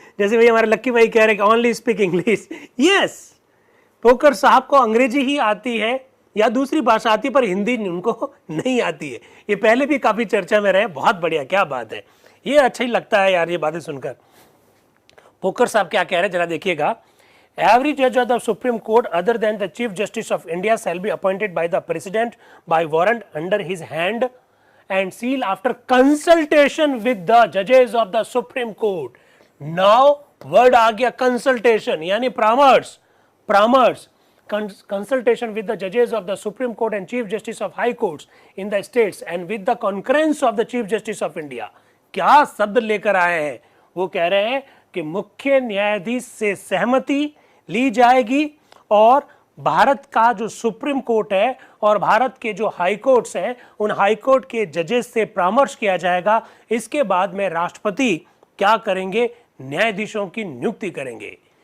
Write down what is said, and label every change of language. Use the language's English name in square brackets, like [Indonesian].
[Hindi] जैसे भाई हमारे लक्की भाई कह रहे हैं कि [English] Only speak English. [Hindi] Yes, poker साहब को अंग्रेजी ही आती है या दूसरी भाषा आती है, पर हिंदी उनको नहीं आती है। ये पहले भी काफी चर्चा में रहे। बहुत बढ़िया, क्या बात है, ये अच्छा ही लगता है यार ये बातें सुनकर। पोकर साहब क्या कह रहे हैं जरा देखिएगा। [English] Every judge of the Supreme Court other than the Chief Justice of India shall be appointed by the President by warrant under his hand and seal after consultation with the judges of the Supreme Court. Now word [Hindi] आ गया [English] consultation [Hindi] यानी परामर्श, परामर्श, [English] consultation with the judges of the Supreme Court and Chief Justice of High Courts in the states and with the concurrence of the Chief Justice of India. [Hindi] क्या शब्द लेकर आए हैं? वो कह रहे हैं कि मुख्य न्यायाधीश से सहमति ली जाएगी और भारत का जो सुप्रीम कोर्ट है और भारत के जो हाई कोर्ट्स हैं उन हाई कोर्ट के जजेस से परामर्श किया जाएगा। इसके बाद में राष्ट्रपति क्या करेंगे? न्यायाधीशों की नियुक्ति करेंगे।